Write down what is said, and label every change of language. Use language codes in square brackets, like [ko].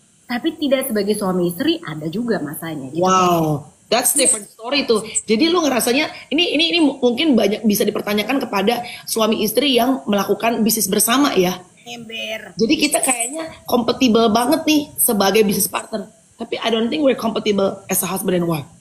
[id] Tapi tidak sebagai suami istri, ada juga masanya gitu. [en] Wow, that's different story tuh. [id] Jadi lu ngerasanya ini mungkin banyak bisa dipertanyakan kepada suami istri yang melakukan bisnis bersama ya. Ember. Jadi kita kayaknya compatible banget nih sebagai business partner. [en] Tapi I don't think we're compatible as a husband and wife.